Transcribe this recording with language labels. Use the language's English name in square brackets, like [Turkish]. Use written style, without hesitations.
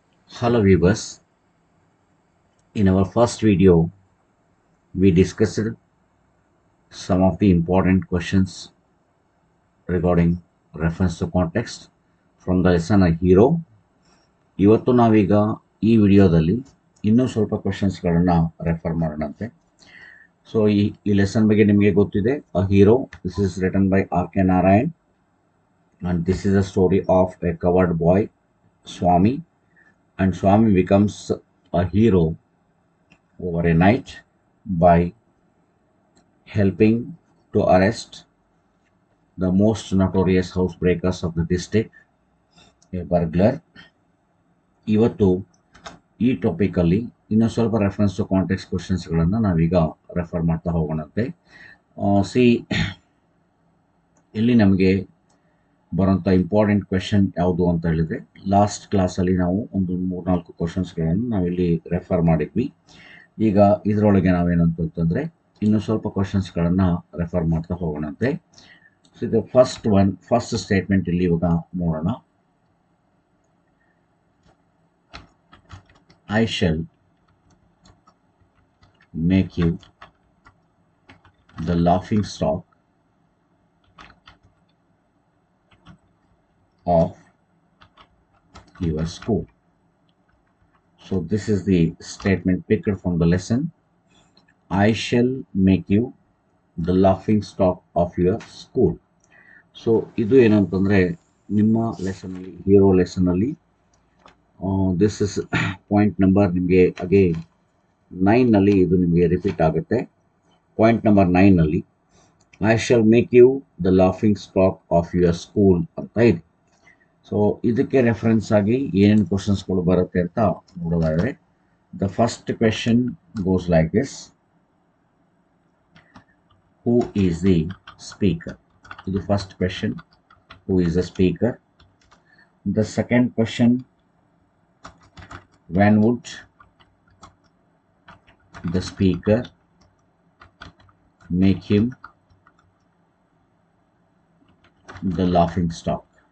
[English] Hello viewers, in our first video we discussed some of the important questions regarding reference to context from the lesson A Hero. [Kannada] ಇವತ್ತು ನಾವೀಗ ಈ ವಿಡಿಯೋದಲ್ಲಿ ಇನ್ನೂ ಸ್ವಲ್ಪ ಕ್ವಶನ್ಸ್ಗಳನ್ನು refer ಮಾಡೋಣಂತೆ. So ಈ lesson ಬಗ್ಗೆ ನಿಮಗೆ ಗೊತ್ತಿದೆ, a hero. [English] This is written by R K Narayan and this is a story of a coward boy, Swami, and Swami becomes a hero over a night by helping to arrest the most notorious housebreakers of the district, a burglar. [Kannada] ಇವತ್ತು ಈ ಟಾಪಿಕಲ್ಲಿ ಇನ್ನೂ ಸ್ವಲ್ಪ reference to context ಕ್ವಶನ್ಸ್ಗಳನ್ನು ನಾವೀಗ refer ಮಾಡ್ತಾ ಹೋಗೋಣಂತೆ. ಇಲ್ಲಿ ನಮಗೆ ಬರೋಂಥ important question ಯಾವುದು ಅಂತ ಹೇಳಿದರೆ, ಲಾಸ್ಟ್ ಕ್ಲಾಸಲ್ಲಿ ನಾವು ಒಂದು 3-4 ಕ್ವಶನ್ಸ್ಗಳನ್ನು ನಾವಿಲ್ಲಿ ರೆಫರ್ ಮಾಡಿದ್ವಿ. ಈಗ ಇದರೊಳಗೆ ನಾವೇನಂತಂದರೆ ಇನ್ನೂ ಸ್ವಲ್ಪ ಕ್ವಶನ್ಸ್ಗಳನ್ನು ರೆಫರ್ ಮಾಡ್ತಾ ಹೋಗೋಣಂತೆ. ಸೊ ಇದು ಫಸ್ಟ್ ಸ್ಟೇಟ್ಮೆಂಟ್ ಇಲ್ಲಿ ಇವಾಗ ನೋಡೋಣ. [English] I shall make you the laughing stock of your school. So this is the statement picked from the lesson. I shall make you the laughing stock of your school. [Kannada] So ಇದು ಏನಂತಂದರೆ ನಿಮ್ಮ ಲೆಸನಲ್ಲಿ, hero ಲೆಸನಲ್ಲಿ, [English] this is point number [Kannada] ನಿಮಗೆ again 9ನಲ್ಲಿ ಇದು ನಿಮಗೆ repeat ಆಗುತ್ತೆ. Point number 9ನಲ್ಲಿ [English] I shall make you the laughing stock of your school [Kannada] ಅಂತ ಇದೆ. So ಇದಕ್ಕೆ ರೆಫರೆನ್ಸ್ ಆಗಿ ಏನೇನು ಕ್ವಶನ್ಸ್ಗಳು ಬರುತ್ತೆ ಅಂತ ನೋಡೋದಾದರೆ, [English] The first question goes like this: who is the speaker? [Kannada] ಇದು first question, [English] Who is the speaker. [Kannada] The second question: [English] when would the speaker make him the laughing stock?